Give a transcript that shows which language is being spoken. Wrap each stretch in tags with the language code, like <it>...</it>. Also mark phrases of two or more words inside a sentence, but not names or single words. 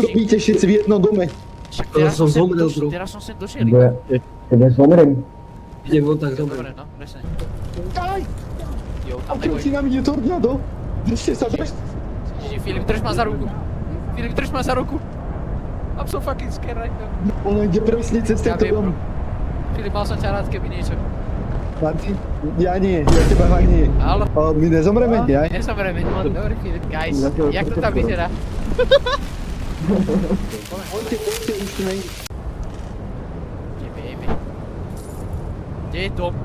<sk>robíte všetci v jednom dome? Však teraz som sem došiel. Tebe zomrem. Idem von tak dobre. Dobre, no, presne. Daj! Jo, A tam neboj. proti nám ide tornádo? Držte sa, Filip, drž ma za ruku. Filip, drž ma za ruku.</sk> <en>I'm so fucking scared right now.</en> <sk>Ono ide presne cez Ja tento viem, dom. Filip, mal som ťa rád, keby niečo. Martin, ja nie, ja teba fakt nie. Áno. My nezomreme, ja? Nezomreme, no, dobre Filip. Guys, jak to tam vyzerá? Poďte, už tu není. Tebe jebe. Kde je dom?</sk>